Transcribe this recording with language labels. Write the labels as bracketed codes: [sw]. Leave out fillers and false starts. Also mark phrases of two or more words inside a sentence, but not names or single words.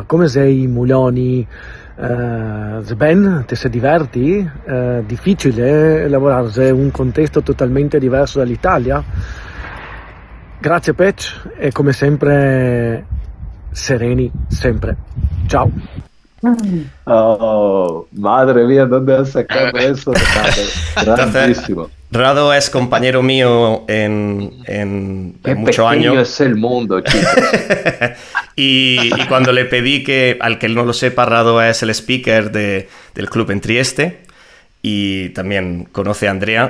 [it] Come sei, Mulioni? Sven, ti si diverti? Difficile lavorare in un contesto totalmente diverso dall'Italia? Grazie Pech e come sempre sereni, sempre. Ciao. [es] Oh, madre mía, ¿dónde has sacado eso? Grandísimo. Entonces, Rado es compañero mío en Qué muchos pequeño años. es el mundo, chicos. Y cuando le pedí que, al que no lo sepa, Rado es el speaker del club en Trieste y también conoce a Andrea.